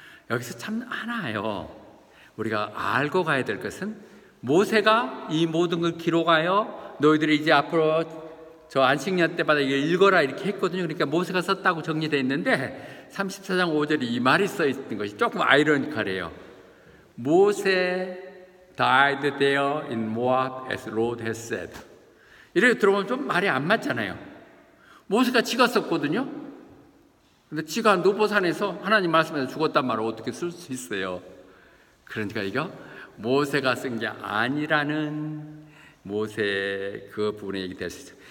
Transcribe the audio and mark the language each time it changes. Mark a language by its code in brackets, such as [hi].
[ko] 여기서 참 하나요. 우리가 알고 가야 될 것은 모세가 이 모든 걸 기록하여 너희들이 이제 앞으로 저 안식년 때마다 이걸 읽어라 이렇게 했거든요. 그러니까 모세가 썼다고 정리되어 있는데 34장 5절에 이 말이 써 있는 것이 조금 아이러니컬해요. [en] 모세 died there in Moab as Lord has said. [ko] 이렇게 들어보면 좀 말이 안 맞잖아요. 모세가 지가 썼거든요. 근데 지가 노보산에서 하나님 말씀에서 죽었단 말을 어떻게 쓸 수 있어요? 그러니까 이거 모세가 쓴 게 아니라는 모세 그 부분에 얘기될 수 있어요.